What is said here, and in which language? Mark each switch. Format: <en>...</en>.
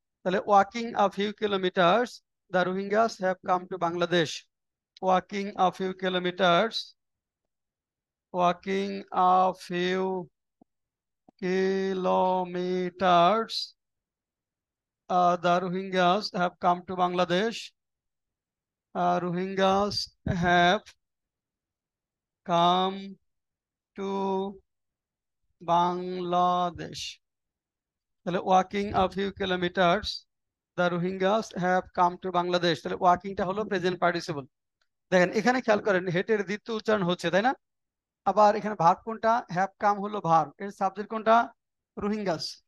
<bn>তাহলে</bn> <en>Walking a few kilometres the Rohingyas have come to Bangladesh. Walking a few kilometres, walking a few kilometers, the Rohingyas have come to Bangladesh. Rohingyas have come to Bangladesh.</en> <bn>তাহলে</bn> <en>Walking a few kilometres the Rohingyas have come to Bangladesh.</en> <bn>তাহলে ওয়াকিংটা হলো present participle. দেখেন এখানে খেয়াল করেন, হেটের দ্বিতীয় উচ্চারণ হচ্ছে, তাই না? আবার এখানে ভার্ব কোনটা? হ্যাভ কাম হলো ভার্ব, এর সাবজেক্ট কোনটা? রোহিঙ্গাস।</bn>